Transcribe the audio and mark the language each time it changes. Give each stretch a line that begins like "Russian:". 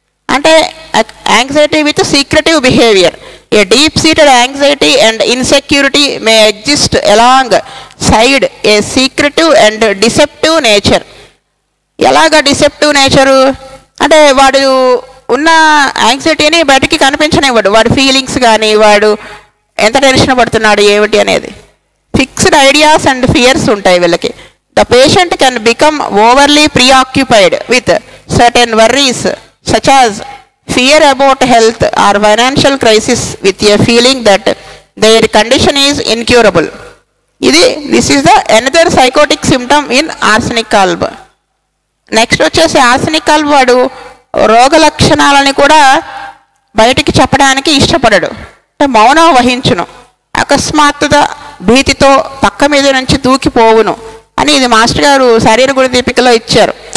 English: అంటే anxiety with secretive behaviour. A deep seated anxiety and insecurity may exist along side a secretive and deceptive nature.
Telugu: ఎలాగ deceptive nature అంటే, వాడు ఉన్న యాంగ్జైటీని బయటికి కనిపించనివ్వడు. వాడి ఫీలింగ్స్ కానీ, వాడు ఎంత టెన్షన్ పడుతున్నాడు ఏమిటి అనేది.
English: Fixed ideas and fears ఉంటాయి వీళ్ళకి. The patient can become overly preoccupied with certain worries such as fear about health or financial crisis with a feeling that their condition is incurable. This is the another psychotic symptom in arsenic alb.
Telugu: Next వచ్చేసి arsenic ఆల్బ్ వాడు రోగ లక్షణాలని కూడా బయటికి చెప్పడానికి ఇష్టపడడు. మౌనం వహించును, అకస్మాత్తుగా భీతితో పక్క మీద నుంచి దూకిపోవును అని ఇది మాస్టర్ గారు శరీర గుణ దీపికలో ఇచ్చారు.